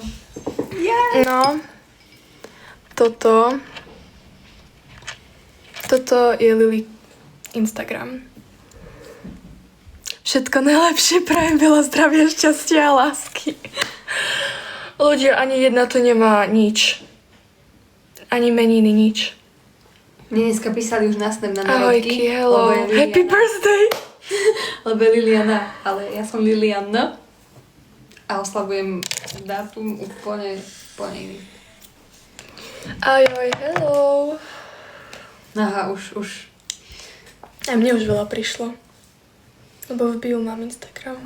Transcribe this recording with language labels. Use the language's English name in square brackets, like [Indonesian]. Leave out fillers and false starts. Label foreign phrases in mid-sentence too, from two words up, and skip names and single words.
[Slovak] No, toto je Lily Instagram. Všetko najlepšie, prajem veľa zdravia, šťastia a lásky. Ľudia, ani jedna to nemá nič. Ani meniny, nič. Mne dneska písali už na Snap na Ahojky, narodky. [English] hello, happy birthday! [Slovak] Lebo je Liliana, ale ja som Liliana. A oslavujem dátum úplne iný. Ajoj, hello. Aha, už. A mne už veľa prišlo. Lebo v bio mám Instagram.